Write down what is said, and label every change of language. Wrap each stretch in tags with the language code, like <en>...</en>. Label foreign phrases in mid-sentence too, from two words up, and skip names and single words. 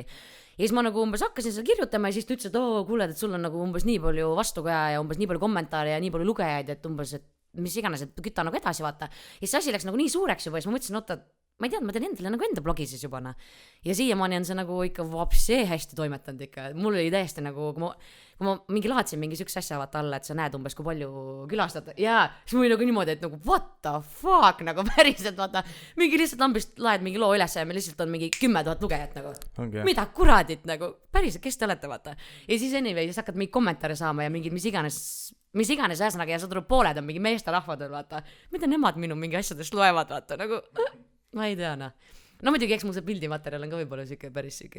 <et>Ja siis ma nagu umbes hakkasin seal kirjutama ja siis ta ütles, et kuule, et sul on nagu umbes nii palju vastukaja ja umbes nii palju kommentaare ja nii palju lugejaid, et umbes, et mis iganes, et kütta nagu edasi vaata. Ja see asi läks nagu nii suureks juba ja siis ma mõtlesin, oota, ma ei tea, ma teen endale nagu enda blogi siis juba. Ja siiamaani on see nagu ikka vapsee hästi toimetanud ikka. Mul oli täiesti nagu, kui ma mingi laadsin mingi sükse asja vaata alla, et sa näed umbes kui palju külastad. Ja siis mul oli nagu niimoodi, et nagu</et> <en>what the fuck,</en> <et>nagu päriselt vaata. Mingi lihtsalt lambist laed mingi loo üles ja meil lihtsalt on mingi 10 000 lugejat nagu. Okay. Mida kuradit nagu, päriselt, kes te olete vaata. Ja siis anyway, siis hakkad mingi kommentaare saama ja mingid mis iganes ühesõnaga ja sa tuleb pooled on mingi meeste rahvad veel vaata. Mida nemad minu mingi asjadest loevad vaata nagu... Ma ei tea, no muidugi, eks mul see pildimaterjal on ka võib-olla siuke päris siuke...</et>